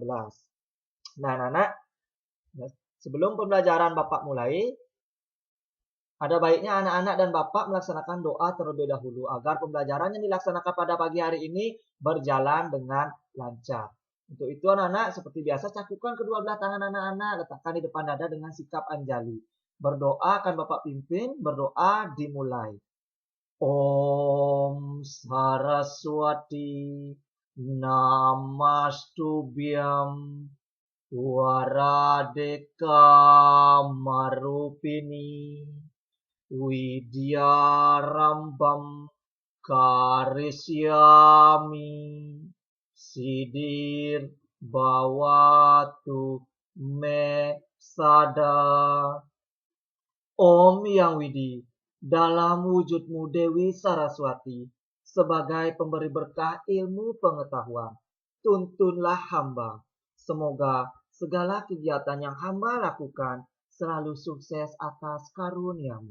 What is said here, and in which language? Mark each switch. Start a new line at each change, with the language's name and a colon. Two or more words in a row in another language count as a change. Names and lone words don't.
Indonesian: Nah, anak-anak, sebelum pembelajaran Bapak mulai, ada baiknya anak-anak dan Bapak melaksanakan doa terlebih dahulu agar pembelajaran yang dilaksanakan pada pagi hari ini berjalan dengan lancar. Untuk itu anak-anak seperti biasa cakukan kedua belah tangan anak-anak, letakkan di depan dada dengan sikap anjali. Berdoa akan Bapak pimpin, berdoa dimulai.
Sanskrit: ॐ सरस्वति नमस्तुभ्यं वरदे कामरूपिणि विद्यारम्भं करिष्यामि सिद्धिर्भवतु मे सदा.
Indonesian: Om Yang Widi, dalam wujudmu Dewi Saraswati, sebagai pemberi berkah ilmu pengetahuan, tuntunlah hamba. Semoga segala kegiatan yang hamba lakukan selalu sukses atas karuniamu.